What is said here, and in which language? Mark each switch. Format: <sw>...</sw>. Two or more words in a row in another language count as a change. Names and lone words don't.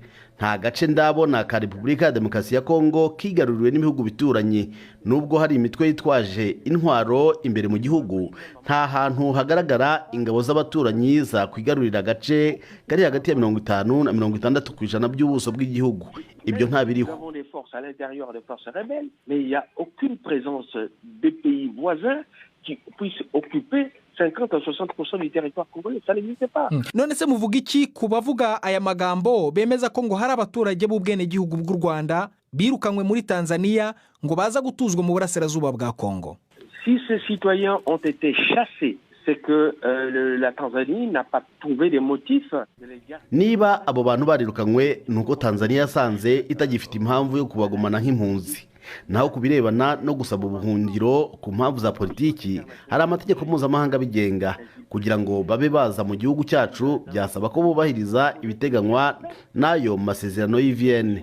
<rw>Nta gace ndabona ka Repubulika ya Demokarasi ya Kongo kigaruriwe n'ibihugu bituranye. Nubwo hari imitwe yitwaje intwaro imbere mu gihugu, nta hantu hagaragara ingabo z'abaturanyi za kwigarurira agace kari hagati ya 50 na 60% by'ubuso bw'igihugu. Ibyo nta biriho.</rw> <fr>forces à l'intérieur des forces rebelles, mais il n'y a aucune présence des pays voisins qui puissent occuper 50 à 60% du territoire congolais. Ça n'existe pas.</fr> <rw>none se muvuga iki ku bavuga aya magambo bemeza ko ngo hari abaturage b'ubwenegihugu bw'u Rwanda birukanywe muri Tanzania ngo baza gutuzwa mu burasirazuba bwa Kongo?</rw> <fr>Si ces citoyens ont été chassés, c'est que la Tanzanie n'a pas trouvé des motifs de les garder.</fr> <rw>niba abo bantu barirukanywe nuko Tanzania yasanze itagifite impamvu yo kubagumana nk'impunzi. Naho kubirebana no gusaba ubuhungiro ku mpamvu za politiki, hari amategeko mpuzamahanga abigenga. Kugira ngo babe baza mu gihugu cyacu byasaba ko bubahiriza ibiteganywa n'ayo masezerano y'Vienne.</rw>